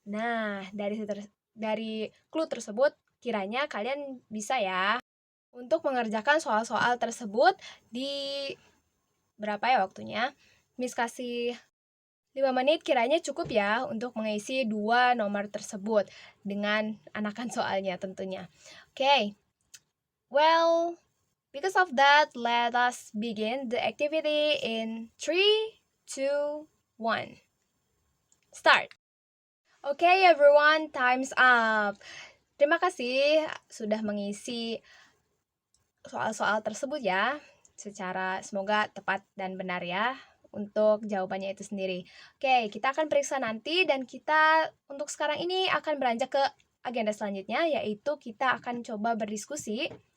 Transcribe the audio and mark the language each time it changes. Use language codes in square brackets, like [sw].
[id] Nah, dari clue tersebut, kiranya kalian bisa ya untuk mengerjakan soal-soal tersebut di berapa ya waktunya? Miss kasih 5 menit kiranya cukup ya untuk mengisi 2 nomor tersebut dengan anakan soalnya tentunya. [en] Okay. Well, because of that, let us begin the activity in 3, 2, 1. Start. Okay everyone, time's up. [id] Terima kasih sudah mengisi soal-soal tersebut ya. Semoga tepat dan benar ya untuk jawabannya itu sendiri. Oke, kita akan periksa nanti dan kita untuk sekarang ini akan beranjak ke agenda selanjutnya, yaitu kita akan coba berdiskusi.